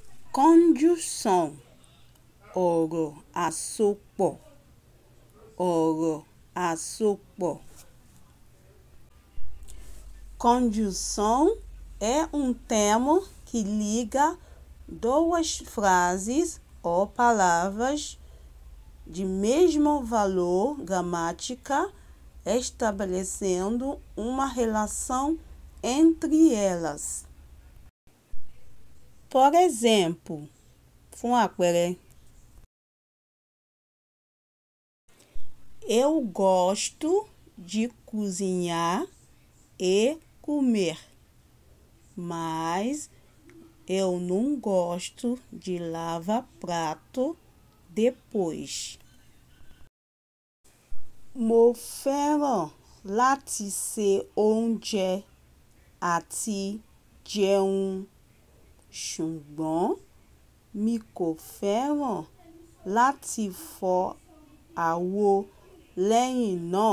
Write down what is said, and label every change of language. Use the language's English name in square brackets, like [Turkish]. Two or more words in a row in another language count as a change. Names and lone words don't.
[Portuguese] Conjunção, [Yoruba] ọ̀rọ̀ àsopọ̀, ọ̀rọ̀ àsopọ̀. [Portuguese] Conjunção é termo que liga duas frases ou palavras de mesmo valor gramática, estabelecendo uma relação entre elas. Por exemplo, [Yoruba] fún àpẹẹrẹ, [Portuguese] eu gosto de cozinhar e comer, mas eu não gosto de lavar prato depois. [Yoruba] Mo fẹ́ràn láti se oúnjẹ àti jẹun, ṣùgbọ́n mi kò fẹ́ràn láti fọ àwo lẹ́yìn náà.